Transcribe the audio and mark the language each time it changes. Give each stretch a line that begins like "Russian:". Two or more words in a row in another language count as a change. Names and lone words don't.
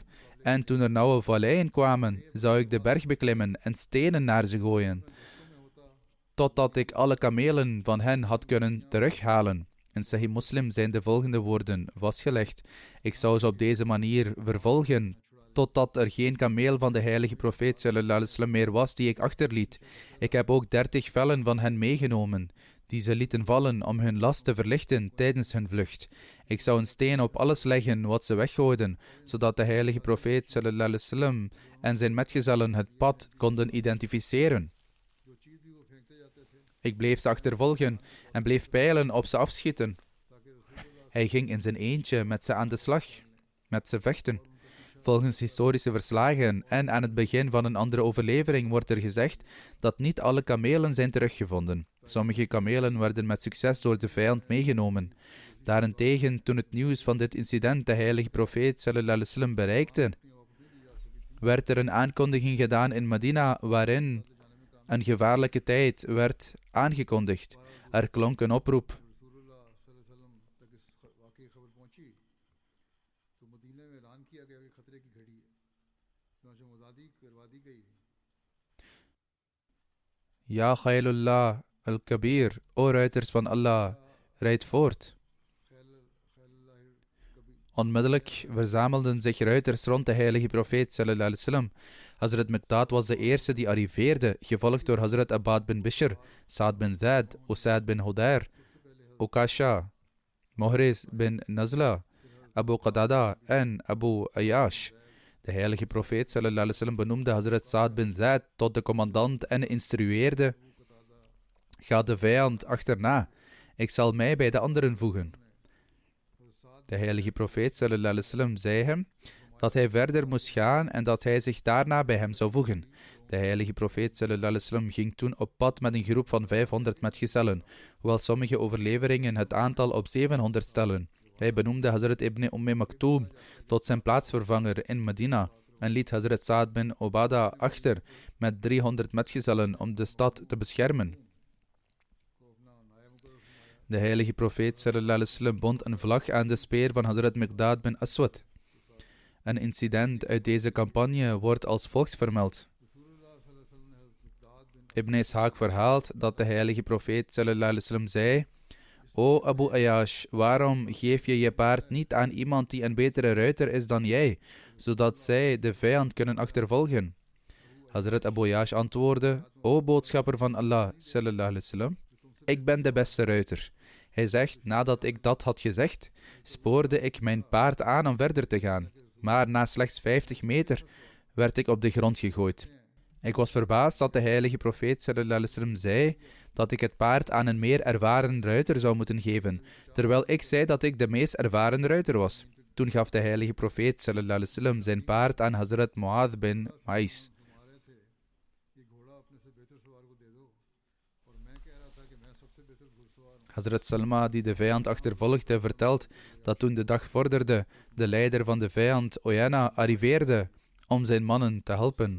Dutch: En toen er nauwe valleien kwamen, zou ik de berg beklimmen en stenen naar ze gooien, totdat ik alle kamelen van hen had kunnen terughalen. In Sahih Muslim zijn de volgende woorden vastgelegd: ik zou ze op deze manier vervolgen, totdat er geen kameel van de heilige profeet
Arabic: صلى الله عليه وسلم
Dutch: meer was die ik achterliet. Ik heb ook 30 vellen van hen meegenomen, die ze lieten vallen om hun last te verlichten tijdens hun vlucht. Ik zou een steen op alles leggen wat ze weggooiden, zodat de heilige profeet
Arabic: صلى الله عليه وسلم
Dutch: en zijn metgezellen het pad konden identificeren. Ik bleef ze achtervolgen en bleef pijlen op ze afschieten. Hij ging in zijn eentje met ze aan de slag, met ze vechten. Volgens historische verslagen en aan het begin van een andere overlevering wordt er gezegd dat niet alle kamelen zijn teruggevonden. Sommige kamelen werden met succes door de vijand meegenomen. Daarentegen, toen het nieuws van dit incident de heilige profeet
Arabic: صلى الله عليه وسلم
Dutch: bereikte, werd er een aankondiging gedaan in Medina waarin een gevaarlijke tijd werd aangekondigd. Er klonk een oproep.
Arabic: يا خيل الله الكبير,
Dutch: o ruiters van Allah, rijd voort. Onmiddellijk verzamelden zich ruiters rond de heilige profeet
Arabic: صلى الله عليه وسلم.
Dutch: Hazrat Miqdad was de eerste die arriveerde, gevolgd door Hazrat Abbad bin Bishr, Saad bin Zaid, Usaid bin Hudair, Ukasha, Muhriz bin Nazla, Abu Qadada en Abu Ayyash. De heilige profeet
Arabic: صلى الله عليه وسلم
Dutch: benoemde Hazrat Saad bin Zaid tot de commandant en instrueerde: ga de vijand achterna, ik zal mij bij de anderen voegen. De heilige profeet
Arabic: صلى الله عليه وسلم
Dutch: zei hem dat hij verder moest gaan en dat hij zich daarna bij hem zou voegen. De heilige profeet
Arabic: صلى الله عليه وسلم
Dutch: ging toen op pad met een groep van 500 metgezellen, hoewel sommige overleveringen het aantal op 700 stellen. Hij benoemde Hazrat ibn Maktoum tot zijn plaatsvervanger in Medina en liet Hazrat Saad bin Ubada achter met 300 metgezellen om de stad te beschermen. De heilige profeet
Arabic: صلى الله عليه وسلم
Dutch: bond een vlag aan de speer van Hazrat Miqdad bin Aswad. Een incident uit deze campagne wordt als volgt vermeld. Ibn Ishaq verhaalt dat de heilige profeet
Arabic: صلى الله عليه وسلم
Dutch: zei: O Abu Ayyash, waarom geef je je paard niet aan iemand die een betere ruiter is dan jij, zodat zij de vijand kunnen achtervolgen? Hazrat Abu Ayyash antwoordde: O boodschapper van Allah
Arabic: صلى الله عليه وسلم,
Dutch: ik ben de beste ruiter. Hij zegt, nadat ik dat had gezegd, spoorde ik mijn paard aan om verder te gaan. Maar na slechts 50 meter werd ik op de grond gegooid. Ik was verbaasd dat de heilige profeet
Arabic: صلى الله عليه وسلم
Dutch: zei dat ik het paard aan een meer ervaren ruiter zou moeten geven, terwijl ik zei dat ik de meest ervaren ruiter was. Toen gaf de heilige profeet
Arabic: صلى الله عليه وسلم
Dutch: zijn paard aan Hazrat Mu'adh bin Ais. Hazrat Salma, die de vijand achtervolgde, vertelt dat toen de dag vorderde, de leider van de vijand, Oyana, arriveerde om zijn mannen te helpen.